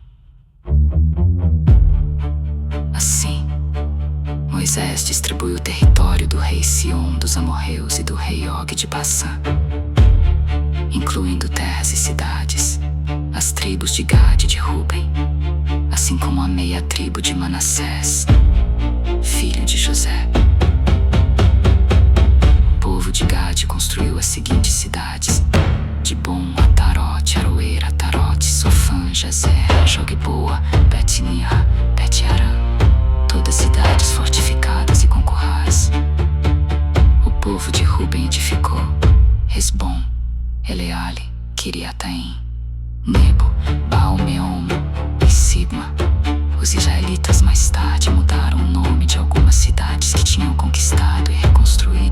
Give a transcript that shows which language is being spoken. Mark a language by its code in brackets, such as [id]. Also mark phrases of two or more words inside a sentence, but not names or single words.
[pt] Assim, Moisés distribuiu o território do rei Sion dos amorreus e do rei Og de Bassã, incluindo terras e cidades, as tribos de Gade e de Ruben, assim como a meia tribo de Manassés, filho de José. O povo de Gade construiu as seguintes cidades: Dibon, Atarote, Aroer, Atarote, Sofã, Jazer, Jogbeboa, Bet-Nira, Bet-Aram, todas cidades fortificadas e com currais. O povo de Ruben edificou Hesbom, Eleale, Kiriataim, Nebo, Baal-Meon e Sibma. Os israelitas mais tarde mudaram o nome de algumas cidades que tinham conquistado e reconstruído.